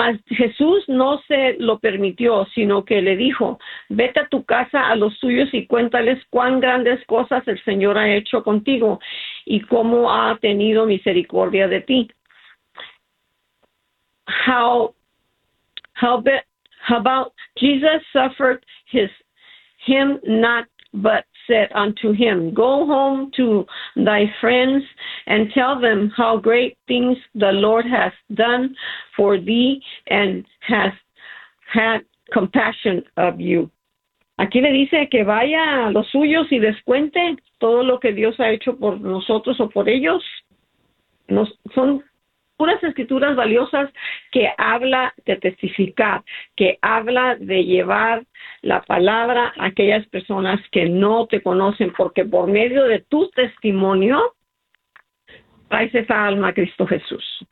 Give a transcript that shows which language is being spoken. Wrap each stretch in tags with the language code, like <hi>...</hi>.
<es>Jesús no se lo permitió, sino que le dijo, vete a tu casa a los tuyos y cuéntales cuán grandes cosas el Señor ha hecho contigo y cómo ha tenido misericordia de ti.</es> <en>How about Jesus suffered him not, but said unto him, go home to thy friends and tell them how great things the Lord has done for thee and has had compassion of you.</en> <es>Aquí le dice que vaya a los suyos y les cuente todo lo que Dios ha hecho por nosotros o por ellos. Son puras escrituras valiosas que habla de testificar, que habla de llevar la palabra a aquellas personas que no te conocen, porque por medio de tu testimonio traes esa alma a Cristo Jesús.</es>